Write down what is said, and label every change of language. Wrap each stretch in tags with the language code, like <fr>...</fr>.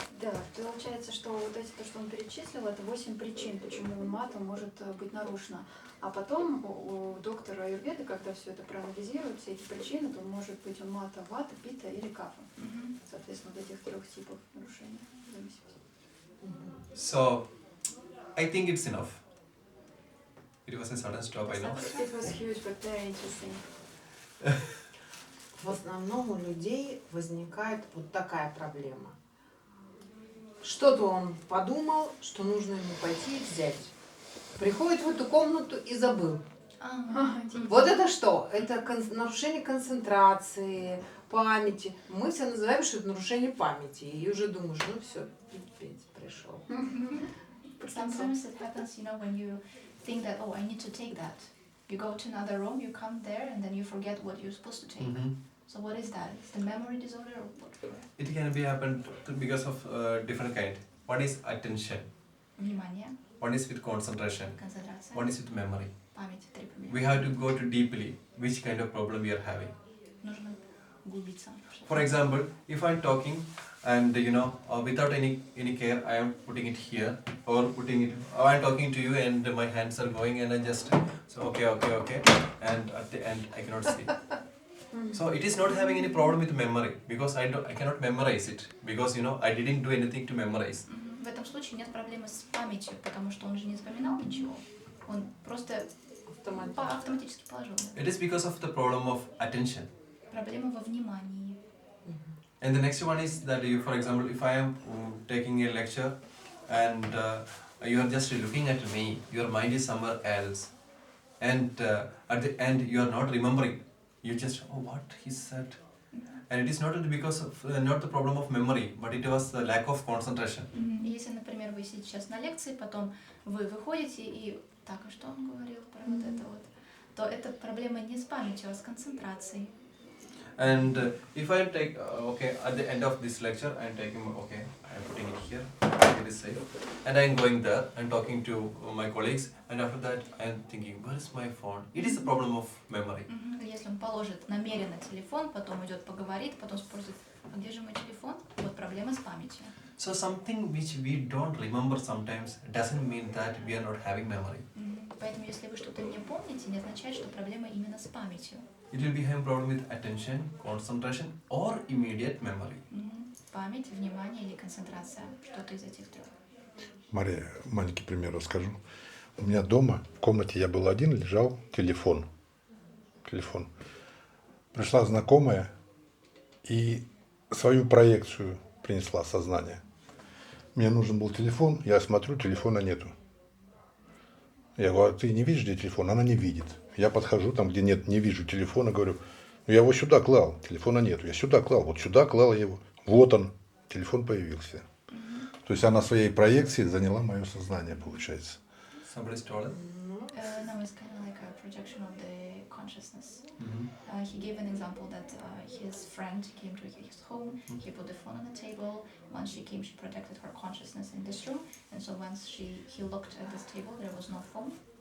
<ru>Да, получается, что вот эти, то, что он перечислил, это 8 причин, почему уммата может быть нарушена. А потом у доктора Аюрведы, когда все это проанализирует, все эти причины, то может быть уммата, вата, пита или кафа. Соответственно, вот этих 3 типов нарушений зависимости.</ru> <en>So, I think it's enough. It was a sudden stop, I know. It was huge, but very interesting.</en> <ru>В основном у людей возникает вот такая проблема. Что-то он подумал, что нужно ему пойти и взять. Приходит в эту комнату и забыл. Вот это что? Это нарушение концентрации, памяти. Мы все называем, что это нарушение памяти. И уже думаешь, ну все, пипец пришел.</ru> <en>Sometimes it happens, you know, when you think that, oh, I need to take that. You go to another room, you come there, and then you forget what you're supposed to take. So what is that? It's the memory disorder or what? It can be happened because of different kind. One is attention.</en> <ru>Внимание,</ru> <en>One is with concentration.</en> <ru>концентрация,</ru> <en>One is with memory.</en> <ru>память, 3 проблемы.</ru> <en>We have to go to deeply which kind of problem we are having.</en> <ru>Нужно углубиться.</ru> <en>For example, if I'm talking and without any care, I am putting it here or I'm talking to you and my hands are going and I just okay, and at the end I cannot see. So it is not having any problem with memory because I cannot memorize it because I didn't do anything to memorize.</en> <ru>В этом случае нет проблемы с памятью, потому что он же не запоминал ничего. Он просто автоматически положил.</ru> <en>It is because of the problem of attention.</en> <ru>Проблема во внимании.</ru> <en>And the next one is that, for example, if I am taking a lecture and you are just looking at me, your mind is somewhere else, and at the end you are not remembering. You just, oh, what he said. And it is not because of not the problem of memory, but it was the lack of concentration.</en> <ru>Если, например, вы сидите сейчас на лекции, потом вы выходите и так, а что он говорил про вот это вот, то это проблема не с памятью, а с концентрацией.</ru> <en>And if I take, okay, at the end of this lecture, I am taking, okay, I am putting it here, it is safe, and I am going there, I am talking to my colleagues, and after that I am thinking, where is my phone? It is a problem of memory.</en> <ru>Если он положит намеренно телефон, потом идет поговорит, потом спросит, а где же мой телефон? Вот проблема с памятью.</ru> <en>So something which we don't remember sometimes doesn't mean that we are not having memory.</en> <ru>Поэтому если вы что-то не помните, не означает, что проблема именно с памятью.</ru> <en>It will be having problem with attention, concentration, or immediate memory.</en> <ru>Память, внимание или концентрация, что-то из этих трех. Мария, маленький пример расскажу. У меня дома, в комнате я был один, лежал телефон. Пришла знакомая и свою проекцию принесла сознание. Мне нужен был телефон, я смотрю, телефона нету. Я говорю, а ты не видишь, где телефон? Она не видит. Я подхожу там, где нет, не вижу телефона, говорю, ну я его сюда клал, телефона нету. Я сюда клал, вот сюда клал я его. Вот он, телефон появился. То есть она своей проекцией заняла мое сознание, получается.</ru> <en>Somebody stole it? No, it's kind of like a projection of the consciousness. He gave an example that his friend came to his home, he put the phone on the table. Once she came, she projected her consciousness in this room, and so once he looked at this table, there was no phone.</en>